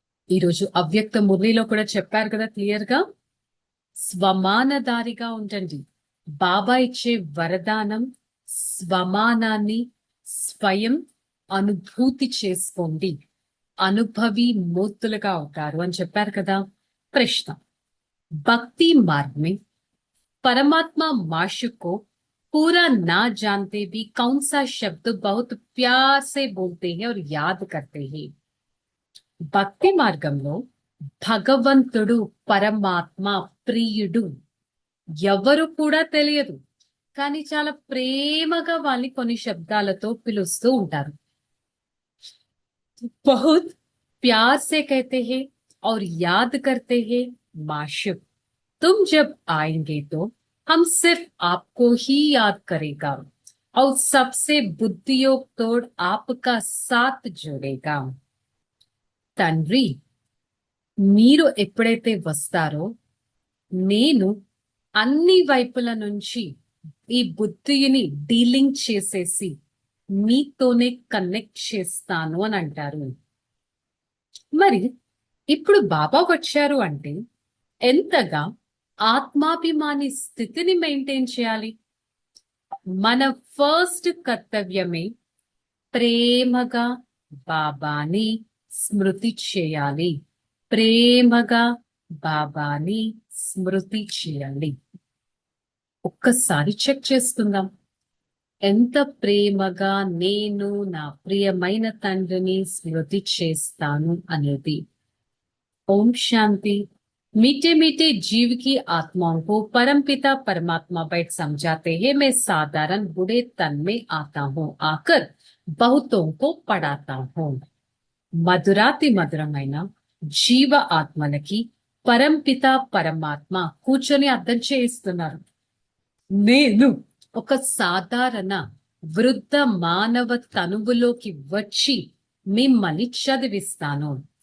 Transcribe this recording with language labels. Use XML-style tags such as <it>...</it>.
<te>ఈరోజు అవ్యక్త మురళిలో కూడా చెప్పారు కదా క్లియర్ గా, స్వమానదారిగా ఉండండి. బాబా ఇచ్చే వరదానం స్వమానాన్ని స్వయం అనుభూతి చేసుకోండి, అనుభవి మూర్తులుగా అవుతారు అని చెప్పారు కదా.</te> <hi>ప్రశ్న, భక్తి మార్గ్ में परमात्मा माशूक को पूरा ना जानते भी कौन सा शब्द बहुत प्यार से बोलते हैं और याद करते हैं?</hi> <te>భక్తి మార్గంలో భగవంతుడు పరమాత్మ ప్రియుడు ఎవరు కూడా తెలియదు, కానీ చాలా ప్రేమగా వాళ్ళని కొన్ని శబ్దాలతో పిలుస్తూ ఉంటారు.</te> <hi>बहुत प्यार से कहते हैं और याद करते हैं माशूक, तुम जब आएंगे तो हम सिर्फ आपको ही याद करेगा और सबसे बुद्धियोग तोड़ आपका साथ जोड़ेगा.</hi> <te>తండ్రి, మీరు ఎప్పుడైతే వస్తారో నేను అన్ని వైపుల నుంచి ఈ బుద్ధిని డీలింగ్ చేసేసి మీతోనే కనెక్ట్ చేస్తాను అని అంటారు. మరి ఇప్పుడు బాబా వచ్చారు అంటే ఎంతగా ఆత్మాభిమాని స్థితిని మెయింటైన్ చేయాలి? మన ఫస్ట్ కర్తవ్యమే ప్రేమగా బాబాని స్మృతి చేయాలి. ప్రేమగా బాబాని స్మృతి చేయాలి. ఒక్కసారి చెక్ చేసుకుందాం. ఎంత ప్రేమగా నేను నా ప్రియమైన తండ్రిని స్మృతి చేస్తాను అనేది.</te> <hi>ओम शांति। मीठे मीठे जीव की आत्माओं को परमपिता परमात्मा बैठ समझाते हैं। मैं साधारण बूढ़े तन में आता हूँ, आकर बहुतों को पढ़ाता हूँ।</hi> <te>మధురాతి మధురమైన జీవ ఆత్మలకి పరంపిత పరమాత్మ కూర్చొని అర్థం చేయిస్తున్నారు. నేను ఒక సాధారణ వృద్ధ మానవ తనువులోకి వచ్చి మిమ్మల్ని చదివిస్తాను.</te>